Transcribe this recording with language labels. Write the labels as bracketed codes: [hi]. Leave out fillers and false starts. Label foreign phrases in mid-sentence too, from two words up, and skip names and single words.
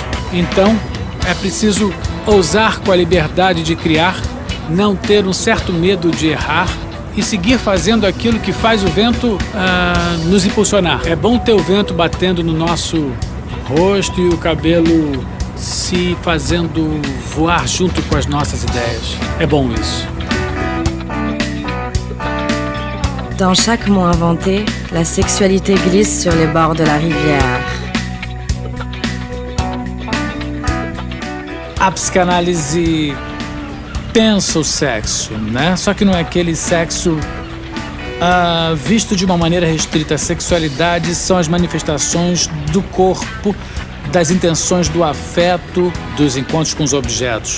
[pt] Então, é preciso ousar com a liberdade de criar, não ter um certo medo de errar e seguir fazendo aquilo que faz o vento nos impulsionar. É bom ter o vento batendo no nosso rosto e o cabelo se fazendo voar junto com as nossas ideias. É bom isso. [fr] Dans chaque mot inventé, la sexualité glisse sur les bords de la rivière. [pt] a psicanálise pensa o sexo, né? Só que não é aquele sexo visto de uma maneira restrita. A sexualidade são as manifestações do corpo, das intenções do afeto, dos encontros com os objetos.